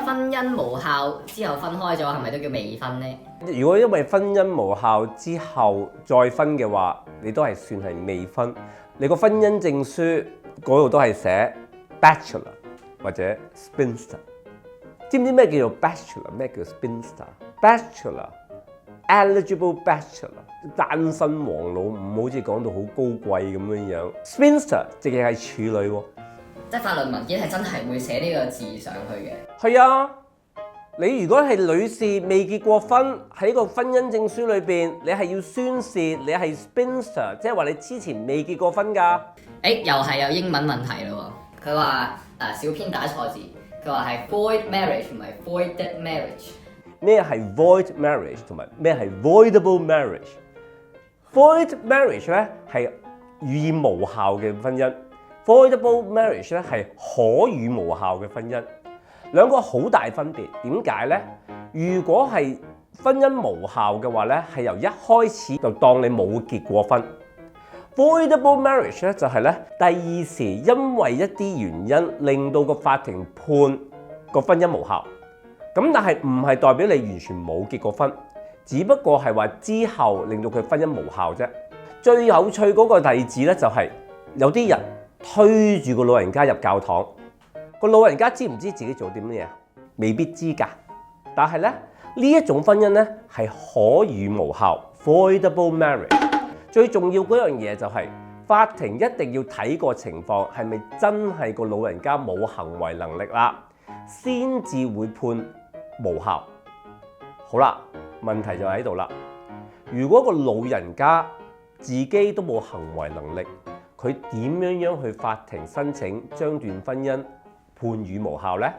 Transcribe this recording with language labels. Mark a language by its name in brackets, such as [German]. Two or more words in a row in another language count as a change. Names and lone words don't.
[Cantonese] 婚姻無效之後分開咗，係咪都叫未婚呢？如果因為婚姻無效之後再婚嘅話，你都係算係未婚。你個婚姻證書嗰度都係寫 bachelor 或者 spinster。知唔知咩叫做 bachelor？ 咩叫 spinster？ [English] Bachelor eligible bachelor [Cantonese] 單身王老五，好似講到好高貴咁樣樣。Spinster 直情係處女喎。即係法律文件係真係會寫呢個字上去嘅。係啊，你如果係女士未結過婚，喺個婚姻證書裏邊，你係要宣示你係 spinster， 即係話你之前未結過婚㗎。又係有英文問題咯喎。佢話小編打錯字。佢話係 [English] void marriage [Cantonese] 同埋 [English] voided marriage。 [Cantonese] 咩係 [English] void marriage [Cantonese] 同埋咩係 [English] voidable marriage？ Void marriage [Cantonese] 咧係予以無效嘅婚姻 ， [English] voidable marriage [Cantonese] 咧係可予無效嘅婚姻。兩個好大分別，點解咧？如果係婚姻無效嘅話咧，係由一開始就當你冇結過婚。 [English] Voidable marriage [Cantonese] 咧就係咧第二時因為一啲原因令到個法庭判個婚姻無效，咁但係唔係代表你完全冇結過婚，只不過係話之後令到佢婚姻無效啫。最有趣嗰個例子咧就係有啲人推住個老人家入教堂，個老人家知唔知自己做啲乜嘢？未必知㗎，但係咧呢一種婚姻咧係可予無效 ， [English] voidable marriage。 [Cantonese] 最重要嗰樣嘢就係法庭一定要睇個情況係咪真係個老人家冇行為能力啦，先至會判無效。好啦，問題就喺度啦。如果個老人家自己都冇行為能力，佢點樣去法庭申請將段婚姻判予無效呢？